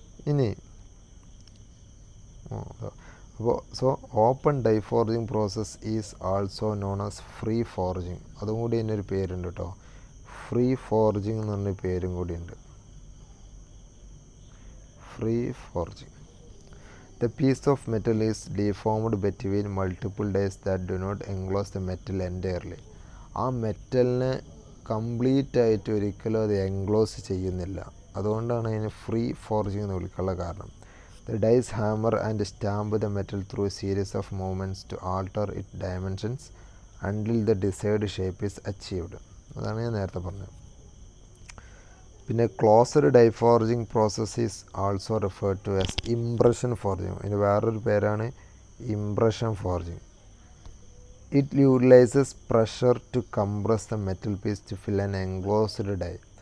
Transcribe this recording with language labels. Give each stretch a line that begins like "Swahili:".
English: ഇനി അപ്പോൾ open die forging process is also known as free forging.
Malayalam: അതും കൂടി അതിനൊരു പേരുണ്ട് കേട്ടോ. ഫ്രീ ഫോർജിങ് എന്ന് പറഞ്ഞ പേരും കൂടിയുണ്ട്.
English: Free forging. The piece of metal is deformed between multiple dies that do not enclose the metal entirely.
Malayalam: ആ മെറ്റലിനെ കംപ്ലീറ്റ് ആയിട്ട് ഒരിക്കലും അത് എൻക്ലോസ് ചെയ്യുന്നില്ല. അതുകൊണ്ടാണ് അതിന് ഫ്രീ ഫോർജിങ് എന്ന് വിളിക്കാനുള്ള കാരണം.
English: The dies hammer and stamp the metal through a series of movements to alter its dimensions until the desired shape is achieved.
Malayalam: അതാണ് ഞാൻ നേരത്തെ പറഞ്ഞത്.
English: പിന്നെ closed die forging process is also referred to as impression forging.
Malayalam: അതിന് വേറൊരു പേരാണ്
English: Impression forging. It utilises pressure to compress the metal piece to fill an enclosed die.